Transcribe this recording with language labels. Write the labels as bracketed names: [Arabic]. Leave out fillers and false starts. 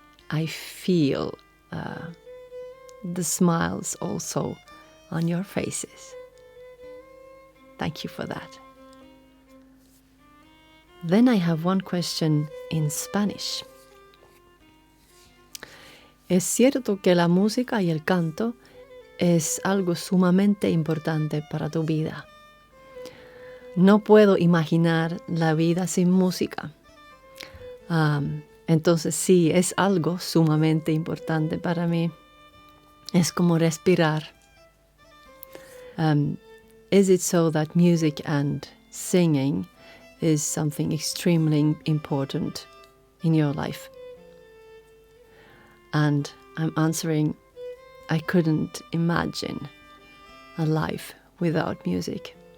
[English] I feel the smiles also on your faces. Thank you for that. Then I have one question in Spanish. [Spanish] ¿Es cierto que la música y el canto es algo sumamente importante para tu vida? No puedo imaginar la vida sin música. Entonces sí, es algo sumamente importante para mí. Es como respirar. [English] Is it so that music and singing is something extremely important in your life? And I'm answering, I couldn't imagine a life without music.